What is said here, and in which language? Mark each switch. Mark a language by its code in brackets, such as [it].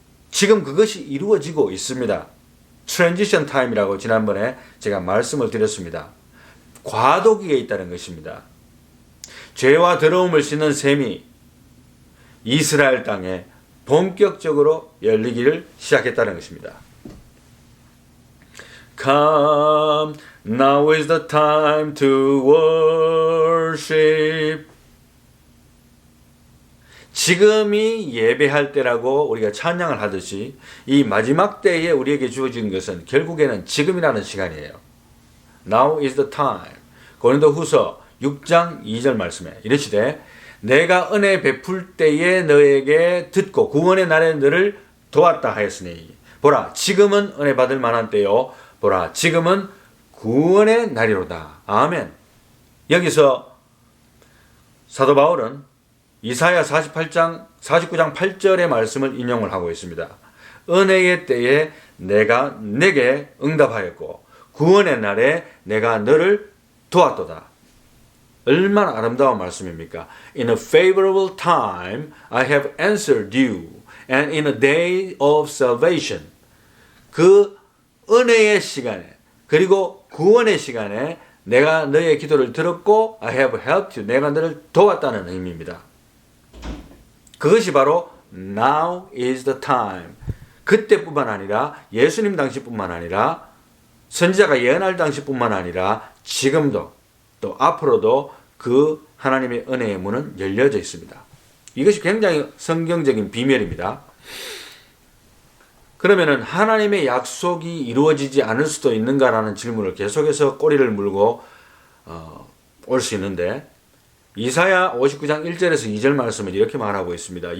[ko] 지금 그것이 이루어지고 있습니다. 트랜지션 타임이라고 지난번에 제가 말씀을 드렸습니다. 과도기에 있다는 것입니다. 죄와 더러움을 씻는 셈이 이스라엘 땅에 본격적으로 열리기를 시작했다는 것입니다. [en] Come, now is the time to worship. [ko] 지금이 예배할 때라고 우리가 찬양을 하듯이 이 마지막 때에 우리에게 주어진 것은 결국에는 지금이라는 시간이에요. [en] Now is the time. [ko] 고린도후서 6장 2절 말씀에 이르시되 내가 은혜 베풀 때에 너에게 듣고 구원의 날에 너를 도왔다 하였으니 보라 지금은 은혜 받을 만한 때요 보라 지금은 구원의 날이로다. 아멘. 여기서 사도 바울은 이사야 49장 8절의 말씀을 인용을 하고 있습니다. 은혜의 때에 내가 내게 응답하였고 구원의 날에 내가 너를 도왔도다. 얼마나 아름다운 말씀입니까? [en] In a favorable time I have answered you and in a day of salvation. [ko] 그 은혜의 시간에 그리고 구원의 시간에 내가 너의 기도를 들었고 [en] I have helped you. [ko] 내가 너를 도왔다는 의미입니다. 그것이 바로 [en] now is the time. [ko] 그때뿐만 아니라 예수님 당시뿐만 아니라 선지자가 예언할 당시뿐만 아니라 지금도 또 앞으로도 그 하나님의 은혜의 문은 열려져 있습니다. 이것이 굉장히 성경적인 비밀입니다. 그러면은 하나님의 약속이 이루어지지 않을 수도 있는가라는 질문을 계속해서 꼬리를 물고 올 수 있는데 이사야 59장 1절에서 2절 말씀은 이렇게 말하고 있습니다.